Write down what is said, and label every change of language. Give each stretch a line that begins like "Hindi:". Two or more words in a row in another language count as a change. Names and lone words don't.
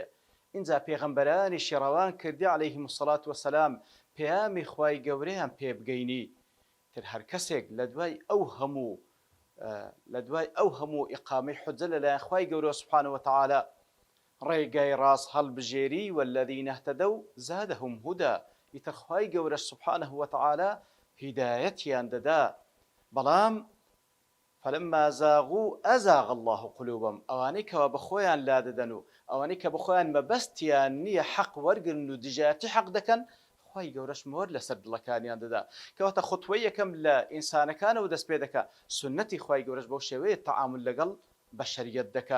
Central Kurdish: اینجا پێغەمبەرانیشی ڕەوان کردی
Arabic: عەلەیهیم السەڵات وەسەلام
Central Kurdish: پەیامی خوای گەورەیان پێ بگەینی تر هەر کەسێک لە دوای ئەو هەموو ئیقامەی حوجە لەلایەن خوای گەورە
Arabic: سوبحانەه وتەعالە
Central Kurdish: ڕێگای ڕاست هەڵبژێری
Arabic: وەلەذینە اهتەدەو زادەهم هودا،
Central Kurdish: ئیتر خوای گەورە
Arabic: سوبحانەه وتەعالە
Central Kurdish: هیدایەتیان دەدا. بەڵام
Arabic: فلما زاغوا أزاغ الله قلوبهم،
Central Kurdish: ئەوانەی کەوا بەخۆیان لادەدەن و ئەوانەی کە بەخۆیان مەبەستیان نییە حەق وەرگن و دژایەتی حەق دەکەن خوای گەورەش مۆر لەسەر دڵەکانیان دەدا. کەواتە خوتوەی یەکەم لە ئینسانەکانەوە دەست پێ دەکا سنەتی خوای گەورەش بەو شێوەیە تەعامل لەگەڵ بەشەریەت دەکا.